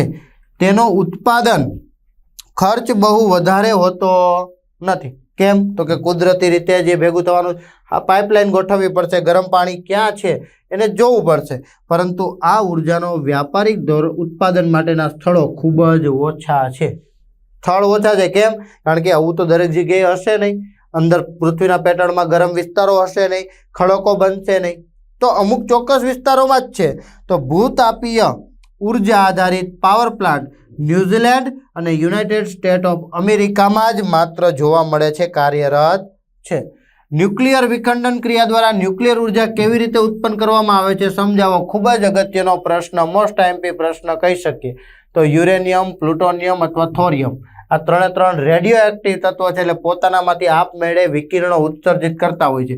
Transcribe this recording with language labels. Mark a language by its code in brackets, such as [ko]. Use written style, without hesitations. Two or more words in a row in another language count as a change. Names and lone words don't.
[gu] તેનો ઉત્પાદન ખર્ચ બહુ વધારે હોતો નથી। केम? તો કે કુદરતી રીતે જે ભેગું થવાનું, આ પાઇપલાઇન ગોઠવવી પડશે, ગરમ પાણી ક્યાં છે એને જોવું પડશે, પરંતુ આ ઊર્જાનો વ્યાપારિક ઉત્પાદન માટેના સ્થળો ખૂબ જ ઓછા છે। સ્થળ ઓછા છે। કેમ? કારણ કે આવું તો દરેક જગ્યાએ હશે નહીં, અંદર પૃથ્વીના પેટર્નમાં ગરમ વિસ્તારો હશે નહીં, ખડકો બનશે નહીં, તો અમુક ચોક્કસ વિસ્તારોમાં જ છે। તો ભૂતાપીય ઊર્જા આધારિત [en] power plant [gu] न्यूजीलैंड અને યુનાઇટેડ સ્ટેટ ઓફ અમેરિકામાં જ માત્ર જોવા મળે છે, કાર્યરત છે। ન્યુક્લિયર વિખંડન ક્રિયા દ્વારા ન્યુક્લિયર ઉર્જા કેવી રીતે ઉત્પન્ન કરવામાં આવે છે સમજાવો। ખૂબ જ અગત્યનો પ્રશ્ન, [en] most IMP [gu] પ્રશ્ન કહી શકીએ। તો યુરેનિયમ, પ્લુટોનિયમ અથવા થોરિયમ આ ત્રણ રેડિયો એક્ટિવ તત્વો છે, એટલે પોતાનામાંથી આપમેળે વિકિરણો ઉત્સર્જિત કરતા હોય છે।